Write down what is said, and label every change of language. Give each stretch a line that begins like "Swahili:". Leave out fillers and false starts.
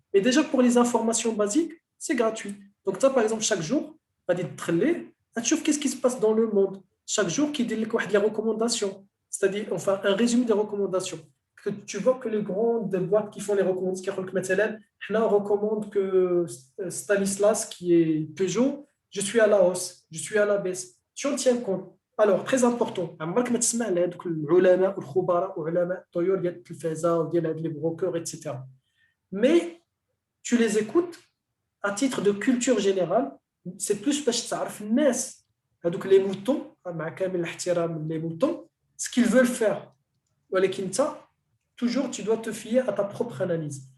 French: Mais déjà, pour les informations basiques, c'est gratuit. Donc, ça, par exemple, chaque jour,
Arabic: غادي تدخل تشوف
French: qu'est-ce qui se passe dans le monde chaque jour qui dit les recommandations, c'est-à-dire enfin un résumé des recommandations que tu vois que les grandes boîtes qui font les recommandations on recommande que Stanislas qui est Peugeot, je suis à la hausse, je suis à la baisse, tu en tiens compte. Alors très important
Arabic: عمرك ما تسمع لهذوك العلماء والخبراء وعلماء الطيور ديال التلفازه وديال هاد لي بروكر etc.
French: Mais tu les écoutes à titre de culture générale, c'est plus
Arabic: باش تعرف الناس هذوك
French: les moutons
Arabic: مع كامل الاحترام
French: les moutons ce qu'ils veulent faire.
Arabic: ولكن انت
French: toujours tu dois te fier à ta propre analyse.